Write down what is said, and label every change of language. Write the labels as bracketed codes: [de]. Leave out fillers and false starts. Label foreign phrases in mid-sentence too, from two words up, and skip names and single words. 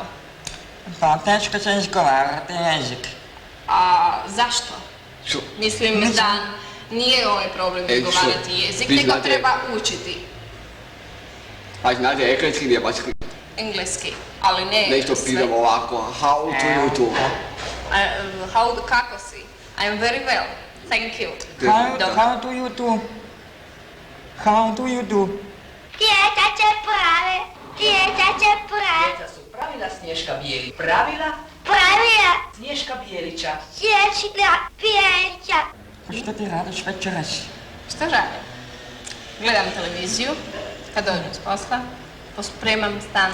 [bs] Pa teško se izgovarati jezik. A zašto? Što? Mislim da nije ovaj problem izgovarati jezik, nego treba učiti A znate, engleski nije baš engleski, ali ne nešto sve. pitam ovako, [en] how do you do? [bs] Kako si? [en] I'm very well, thank you. How do you do? How do you do? [bs] Djeca će prave. Djeca će prave. Djeca su pravila Snješka Bijelića. Pravila Pravila. Snješka Bijelića. Snješka Bijelića. Što ti radiš večeras? Šta radim? Gledam televiziju, kad dođem s posla, pospremam stan.